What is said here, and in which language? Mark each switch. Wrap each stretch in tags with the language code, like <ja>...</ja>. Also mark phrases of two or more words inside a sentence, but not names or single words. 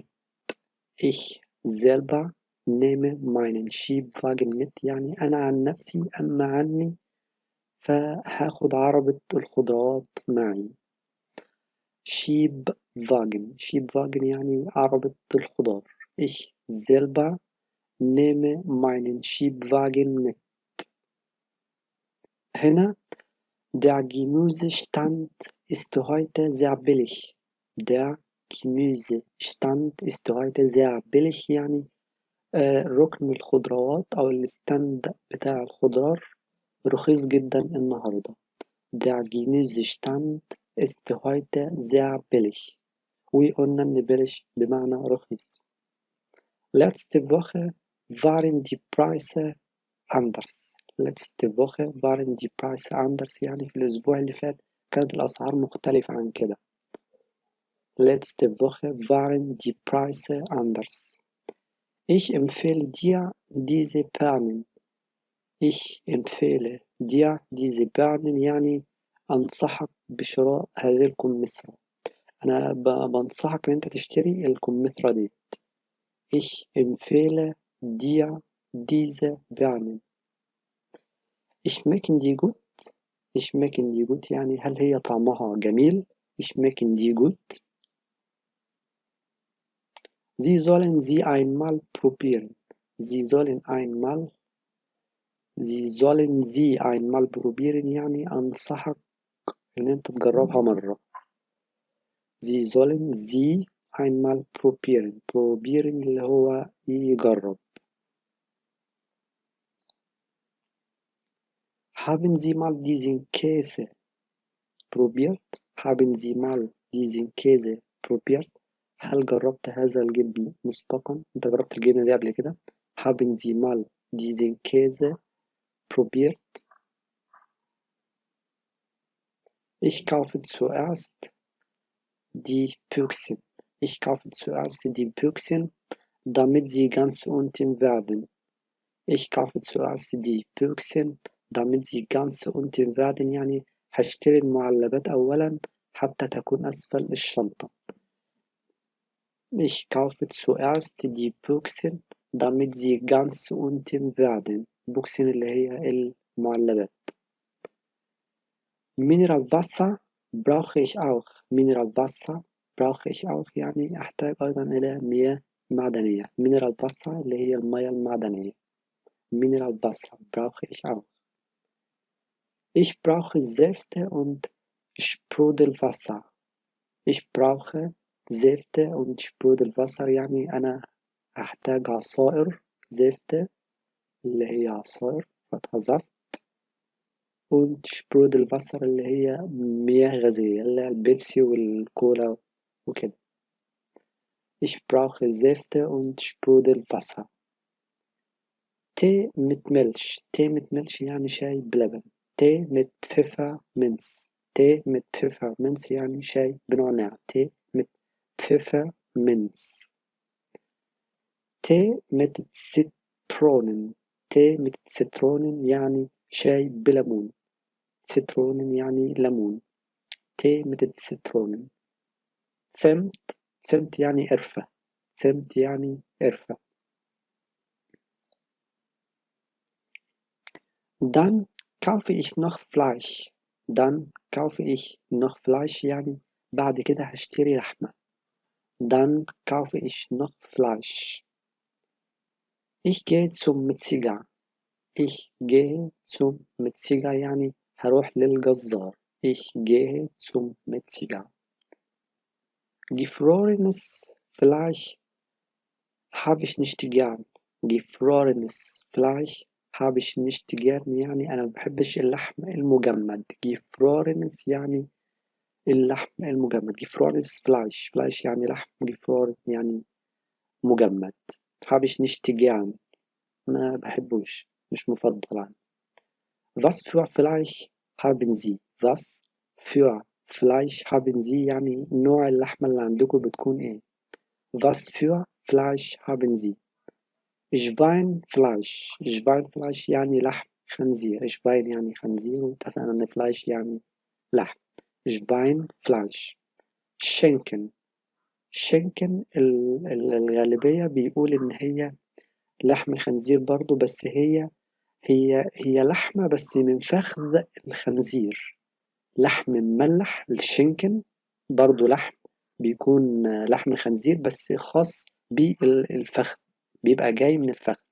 <de>Ich selber nehme meinen Schiebwagen mit</de> <ar>يعني أنا عن نفسي أما عني فهاخد عربة الخضروات معي. Schiebwagen يعني عربة الخضار.</ar> <de>Ich selber nehme meinen Schiebwagen mit.</de> <ar>هنا</ar> <de>Der Gemüsestand ist heute sehr billig. Der Gemüsestand ist heute sehr billig</de> <ar>يعني ركن الخضروات أو الستاند بتاع الخضار رخيص جدا النهاردة.</ar> <de>Der Gemüsestand ist heute sehr billig.</de> <ar>وقلنا إن billig بمعنى رخيص.</ar> <de>Letzte Woche waren die Preise anders. letzte Woche waren die Preise anders</de> <ar>يعني في الأسبوع اللي فات كانت الأسعار مختلفة عن كده.</ar> <de>Letzte Woche waren die Preise anders. Ich empfehle dir diese Perlen. Ich empfehle dir diese Perlen</de> <ar>يعني أنصحك بشراء هذه الكمثرى. أنا بنصحك إن أنت تشتري الكمثرى دي.</ar> <de>Ich empfehle dir diese Perlen. schmecken die gut? schmecken die gut</de> <ar>يعني هل هي طعمها جميل؟</ar> <de>schmecken die gut? Sie sollen sie einmal probieren. Sie sollen sie einmal probieren</de> <ar>يعني أنصحك إن أنت تجربها مرة.</ar> <de>Sie sollen sie einmal probieren.</de> <ar>probieren اللي هو يجرب.</ar> <de>Haben Sie mal diesen Käse probiert? Haben Sie mal diesen Käse probiert?</de> <ar>هل جربت هذا الجبن مسبقا؟ أنت جربت الجبنة دي قبل كده؟</ar> <de>Haben Sie mal diesen Käse probiert? Ich kaufe zuerst die Büchsen. Ich kaufe zuerst die Büchsen, damit sie ganz unten werden. Ich kaufe zuerst die Büchsen, damit sie ganz unten werden</de> <ar>يعني هشتري المعلبات أولا حتى تكون أسفل الشنطة.</ar> <de>Ich kaufe zuerst die Büchsen, damit sie ganz unten werden.</de> <ar>Büchsen اللي هي المعلبات.</ar> <de>Mineralwasser brauche ich auch. Mineralwasser brauche ich auch</de> <ar>يعني أحتاج أيضا إلى مياه معدنية. Mineralwasser اللي هي المياه المعدنية.</ar> <de>Mineralwasser brauche ich auch. Ich brauche Säfte und Sprudelwasser. Ich brauche Säfte und Sprudelwasser</de> <ar>يعني أنا أحتاج عصائر زفت اللي هي عصائر فتحة زفت</ar> <de>und Sprudelwasser</de> <ar>اللي هي مياه غازية اللي هي البيبسي والكولا وكده.</ar> <de>Ich brauche Säfte und Sprudelwasser. Tee mit Milch. Tee mit Milch</de> <ar>يعني شاي بلبن.</ar> <de>Tee mit Pfefferminz. Tee mit Pfefferminz</de> <ar>يعني شاي بنعناع.</ar> <de>Tee mit Pfefferminz. Tee mit Zitronen. Tee mit Zitronen</de> <ar>يعني شاي بليمون. Zitronen يعني ليمون.</ar> <de>Tee mit Zitronen.</de> <ar>Zimt. Zimt يعني قرفة. Zimt يعني قرفة.</ar> <de>Dann kaufe ich noch Fleisch. Dann kaufe ich noch Fleisch</de> <ar>يعني بعد كده هشتري لحمة.</ar> <de>Dann kaufe ich noch Fleisch. Ich gehe zum Metzger. Ich gehe zum Metzger</de> <ar>يعني هروح للجزار.</ar> <de>Ich gehe zum Metzger. Gefrorenes Fleisch habe ich nicht gern. Gefrorenes Fleisch habe ich nicht gern</de> <ar>يعني أنا مبحبش اللحم المجمد. Gefrorenes يعني اللحم المجمد.</ar> <de>Gefrorenes Fleisch.</de> <ar>Fleisch يعني لحم. Gefroren يعني مجمد.</ar> <de>habe ich nicht gern.</de> <ar>ما بحبوش. مش مفضل عندي.</ar> <de>Was für Fleisch haben Sie? Was für Fleisch haben Sie</de> <ar>يعني نوع اللحمة اللي عندكم بتكون إيه؟</ar> <de>Was für Fleisch haben Sie?</de> <ar>Schweinfleisch. Schweinfleisch يعني لحم خنزير. Schwein يعني خنزير واتفقنا إن Fleisch يعني لحم.</ar> <de>Schweinfleisch. Schinken.</de> <ar>Schinken الغالبية بيقول إن هي لحم خنزير برضو بس هي لحمة بس من فخذ الخنزير. لحم مملح الشنكن برضو لحم بيكون لحم خنزير بس خاص بالفخذ بيبقى جاي من الفخذ.</ar>